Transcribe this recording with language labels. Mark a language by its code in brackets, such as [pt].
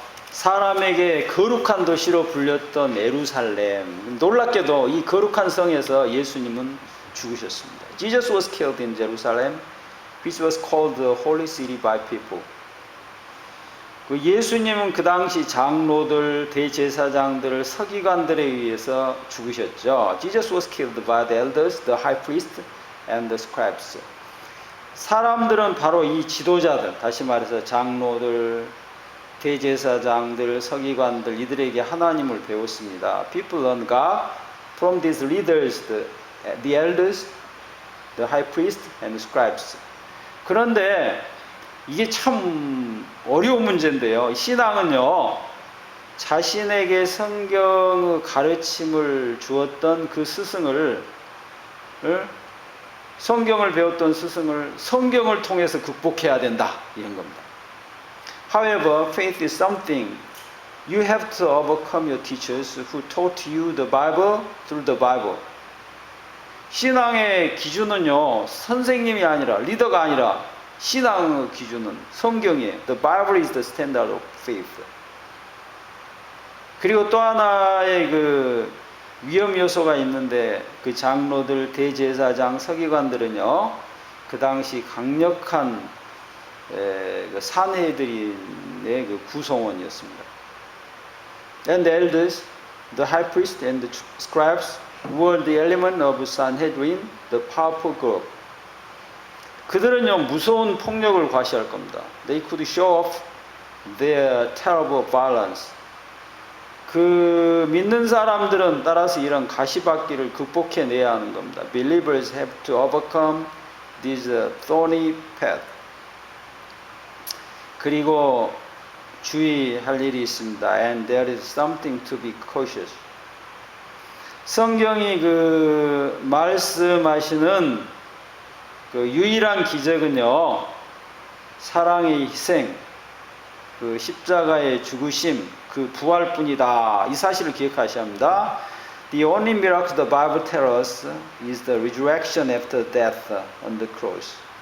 [ko] 사람에게 거룩한 도시로 불렸던 예루살렘, 놀랍게도 이 거룩한 성에서 예수님은 죽으셨습니다. [en] Jesus was killed in Jerusalem, which was called the holy city by people. [ko] 그 예수님은 그 당시 장로들, 대제사장들, 서기관들에 의해서 죽으셨죠. [en] Jesus was killed by the elders, the high priest, and the scribes. [ko] 사람들은 바로 이 지도자들, 다시 말해서 장로들, 대제사장들, 서기관들, 이들에게 하나님을 배웠습니다. [en] People learn God from these leaders, the elders, the high priest, and the scribes. [ko] 그런데 이게 참 어려운 문제인데요. 신앙은요, 자신에게 성경의 가르침을 주었던 그 스승을, 성경을 배웠던 스승을 성경을 통해서 극복해야 된다, 이런 겁니다. [en] However, faith is something you have to overcome your teachers who taught you the Bible through the Bible. [ko] 신앙의 기준은요, 선생님이 아니라, 리더가 아니라, 신앙의 기준은 성경이에요. [en] The Bible is the standard of faith. [ko] 그리고 또 하나의 그 위험 요소가 있는데, 그 장로들, 대제사장, 서기관들은요, 그 당시 강력한 산헤드린의 그 구성원이었습니다. [en] And the elders, the high priest, and the scribes were the element of Sanhedrin, the powerful group. [ko] 그들은요, 무서운 폭력을 과시할 겁니다. [en] They could show off their terrible violence. [ko] 그 믿는 사람들은 따라서 이런 가시밭길을 극복해내야 하는 겁니다. [en] Believers have to overcome this thorny path. [ko] 그리고 주의할 일이 있습니다. [en] And there is something to be cautious. [ko] 성경이 그 말씀하시는 그 유일한 기적은요, 사랑의 희생, 그 십자가의 죽으심, 그 부활뿐이다. 이 사실을 기억하셔야 합니다. [en] The only miracle the Bible tells us is the resurrection after death on the cross.